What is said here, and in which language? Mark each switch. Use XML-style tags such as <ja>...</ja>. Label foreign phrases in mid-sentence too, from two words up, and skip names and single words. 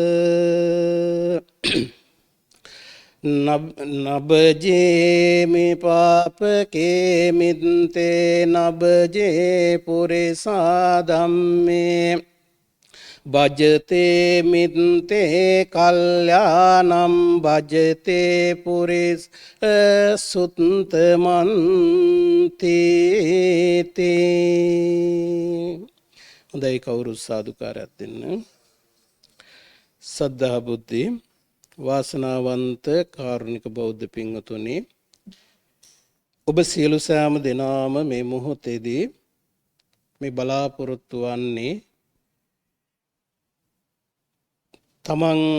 <pi>නබ්ජේමි පාපකේ මිත්තේ නබ්ජේ පුරිසා ධම්මේ භජතේ මිත්තේ කල්යාණං භජතේ පුරිස සුත්තමන්ති.</pi> <si>හොඳයි, කවුරු සාදුකාරයක් දෙන්න. සද්ධා බුද්ධි වාසනාවන්ත කාරුණික බෞද්ධ පින්වතුනි, ඔබ සියලු සෑම දෙනාම මේ මොහොතේදී මේ බලාපොරොත්තු වන්නේ තමන්</si>